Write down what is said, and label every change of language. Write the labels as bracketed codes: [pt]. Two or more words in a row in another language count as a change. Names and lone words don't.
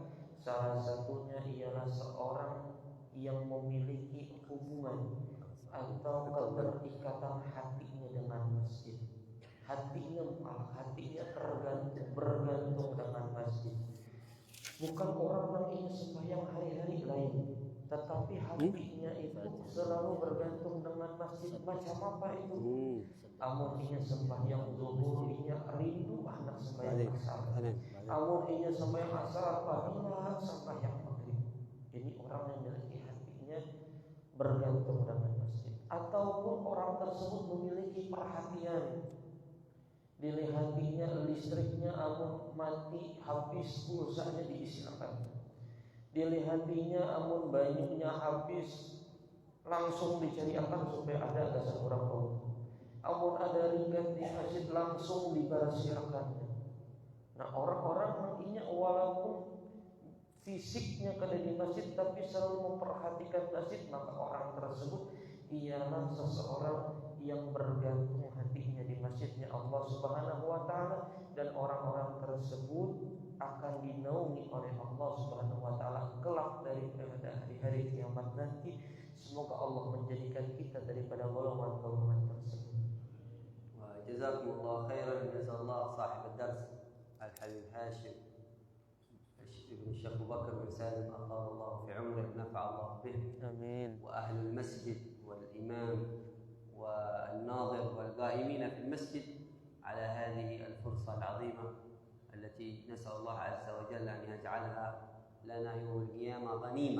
[id] Salah satunya ialah seorang yang memiliki hubungan atau keterikatan hatinya dengan masjid. Hatinya bergantung dengan masjid. Bukan orang yang ingin sembahyang hari-hari lain, tetapi hatinya itu selalu bergantung dengan masjid. Macam apa itu? [bjn] Amun inya sembahyang zuhur, inya rindu anak sembahyang asar. Amun inya sembahyang asar, padilah sembahyang maghrib. [id] Ini orang yang memiliki hatinya bergantung dengan masjid. [bjn] Ataupun orang tersebut memiliki perhatian, dilihatinya listriknya amun mati habis pulsanya diisikan, dilihatinya amun banyaknya habis langsung dicariakan supaya ada agak seorang orang, amun ada ringkat di masjid langsung dibarasiakannya. [id] Nah, orang-orang nantinya walaupun fisiknya ada di masjid tapi selalu memperhatikan masjid, maka orang tersebut ialah seseorang yang bergantung hatinya di masjidnya Allah [ar] سبحانه وتعالى, [id] dan orang-orang tersebut akan dinaungi oleh Allah [ar] سبحانه وتعالى [id] kelak daripada hari-hari kiamat nanti. Semoga Allah menjadikan kita daripada golongan-golongan tersebut. [ar] وجزاكم الله خيرا، جزى الله صاحب الدرس Al-Habib Hashim ابن الشيخ أبو بكر بن سالم أطال الله في عمره نفع الله به. آمين. وأهل المسجد والإمام والناظر والقائمين في المسجد على هذه الفرصة العظيمة التي نسأل الله عز وجل أن يجعلها لنا يوم القيامة غنيمة.